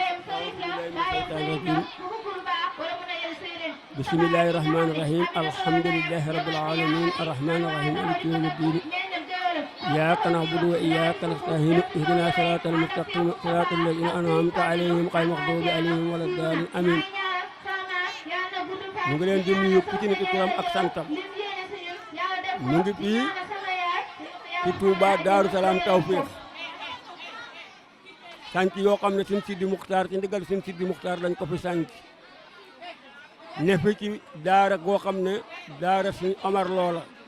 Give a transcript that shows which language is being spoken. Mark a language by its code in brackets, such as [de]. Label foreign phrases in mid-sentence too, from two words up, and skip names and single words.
[ar] بسم الله الرحمن الرحيم الحمد لله رب العالمين الرحمن الرحيم مالك يوم الدين إياك نعبد وإياك نستعين اهدنا صراط المستقيم صراط الذين أنعمت عليهم غير المغضوب عليهم ولا الضالين آمين [wo] ñu ngi leen di nuyu ku ci nekk turam ak santam ñu ngi fii ci Touba Daaru Salaam Tawfiq sànc yoo xam ne Sëñ Sidi Muxtaar ci ndigal Sëñ Sidi Muxtaar lañ ko fi sànc ne fi ci daara goo xam ne daara Sëñ Omar loola